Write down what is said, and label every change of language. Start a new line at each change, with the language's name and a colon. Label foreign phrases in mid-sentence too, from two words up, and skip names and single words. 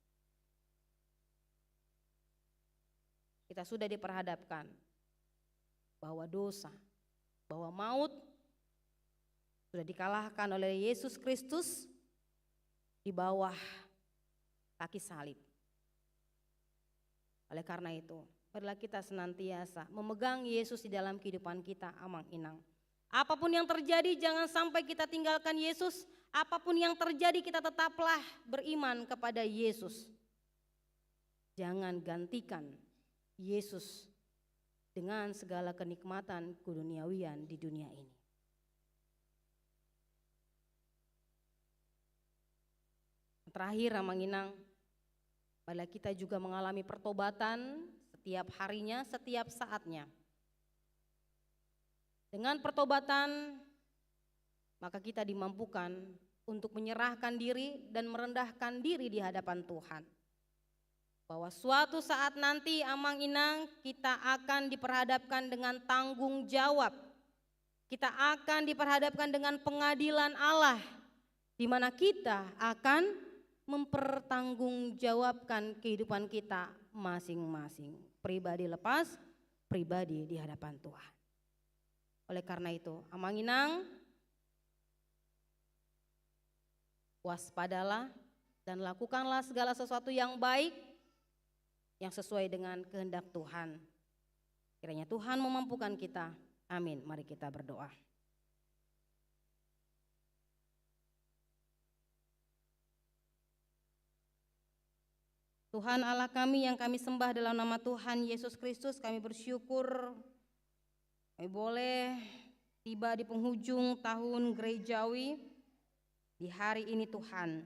Indonesian: Kita sudah diperhadapkan bahwa dosa, bahwa maut sudah dikalahkan oleh Yesus Kristus di bawah kaki salib. Oleh karena itu, marilah kita senantiasa memegang Yesus di dalam kehidupan kita amang-inang. Apapun yang terjadi, jangan sampai kita tinggalkan Yesus. Apapun yang terjadi, kita tetaplah beriman kepada Yesus. Jangan gantikan Yesus dengan segala kenikmatan keduniawian di dunia ini. Terakhir amang-inang, marilah kita juga mengalami pertobatan setiap harinya, setiap saatnya. Dengan pertobatan, maka kita dimampukan untuk menyerahkan diri dan merendahkan diri di hadapan Tuhan. Bahwa suatu saat nanti amang-inang kita akan diperhadapkan dengan tanggung jawab. Kita akan diperhadapkan dengan pengadilan Allah, di mana kita akan mempertanggungjawabkan kehidupan kita masing-masing. Pribadi lepas, pribadi di hadapan Tuhan. Oleh karena itu, amang-inang, waspadalah dan lakukanlah segala sesuatu yang baik, yang sesuai dengan kehendak Tuhan. Kiranya Tuhan memampukan kita. Amin. Mari kita berdoa. Tuhan Allah kami yang kami sembah dalam nama Tuhan Yesus Kristus, kami bersyukur kami boleh tiba di penghujung tahun gerejawi di hari ini Tuhan.